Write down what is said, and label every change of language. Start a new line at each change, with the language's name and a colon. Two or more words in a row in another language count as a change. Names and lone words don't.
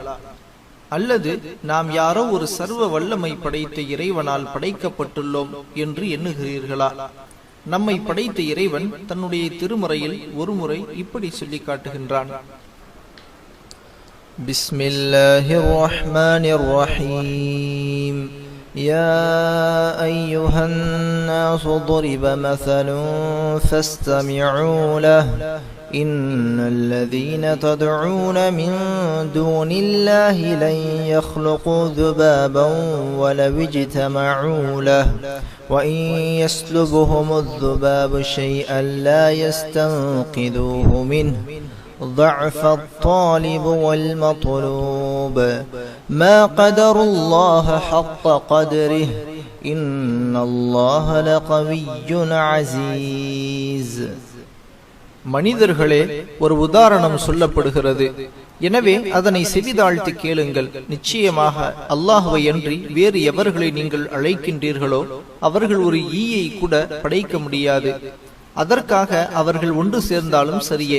Tamil: அல்லது நாம் யாரோ ஒரு சர்வ வல்லமை படைத்த இறைவனால் படைக்கப்பட்டுள்ளோம் என்று எண்ணுகிறீர்களா? நம்மை படைத்த இறைவன் தன்னுடைய திருமறையில் ஒருமுறை இப்படி சொல்லி காட்டுகின்றான்.
Arabic: بسم الله الرحمن الرحيم. يا أيها الناس ضرب مثل فاستمعوا له إن الذين تدعون من دون الله لن يخلقوا ذبابا ولو اجتمعوا له وإن يسلبهم الذباب شيئا لا يستنقذوه منه ضعف الطالب والمطلوب ما قدر الله حق قدره إن الله لقوي عزيز.
Tamil: மனிதர்களே, ஒரு உதாரணம் சொல்லப்படுகிறது. எனவே அதனை செவிதாழ்த்தி கேளுங்கள். நிச்சயமாக அல்லாஹ்வை அன்றி வேறு எவர்களை நீங்கள் அழைக்கின்றீர்களோ அவர்கள் ஒரு ஈயை கூட படைக்க முடியாது. அதற்காக அவர்கள் ஒன்று சேர்ந்தாலும் சரியே.